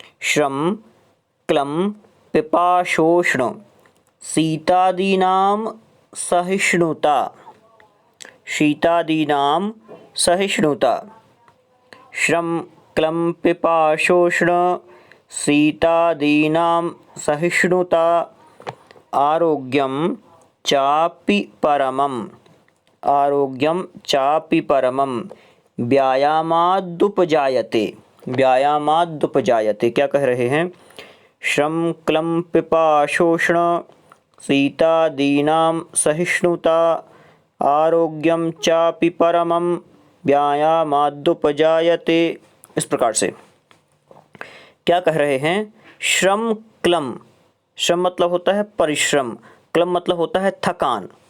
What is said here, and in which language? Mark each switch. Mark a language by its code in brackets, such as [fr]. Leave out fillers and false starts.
[sa] श्रम, क्लम, पिपाशोष्ण, शीतादीनां सहिष्णुता, शीतादीनां सहिष्णुता। श्रम, क्लम, पिपाशोष्ण, शीतादीनां सहिष्णुता। आरोग्यम चापि परमम, आरोग्यम चापि परमम। व्यायामादुपजायते, व्यायामादुपजायते। [hi] क्या कह रहे हैं? [sa] श्रम, क्लम, पिपाशोष्ण, शीतादीनां सहिष्णुता। आरोग्यम चापि परमम, व्यायामादुपजायते। [hi] इस प्रकार से क्या कह रहे हैं? श्रम, क्लम, श्रम मतलब होता है परिश्रम, क्लम मतलब होता है थकान।